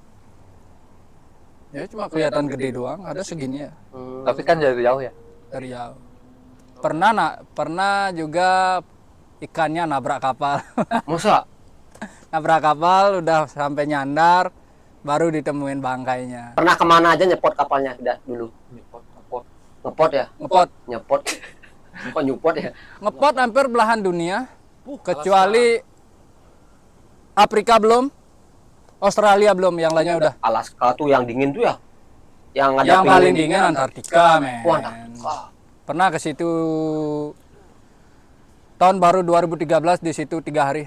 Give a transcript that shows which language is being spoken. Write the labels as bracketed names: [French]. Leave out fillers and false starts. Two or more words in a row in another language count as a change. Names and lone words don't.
[Indonesian] Ya cuma kelihatan gede doang, ada segini ya Tapi kan dari jauh ya. dari jauh. Pernah juga ikannya nabrak kapal. Masa? Nabrak kapal udah sampai nyandar, baru ditemuin bangkainya. Pernah kemana aja nyepot kapalnya udah dulu? Nyepot. Ngepot ya? Ngepot, Nyepot. Kok nyupot ya? ngepot hampir belahan dunia, kecuali Afrika belum, Australia belum, yang lainnya udah. Alaska tuh yang dingin tuh ya? Yang ada Yang penguin. paling dingin Antartika, men. Wah, Antartika. Pernah ke situ tahun baru 2013, di situ 3 hari.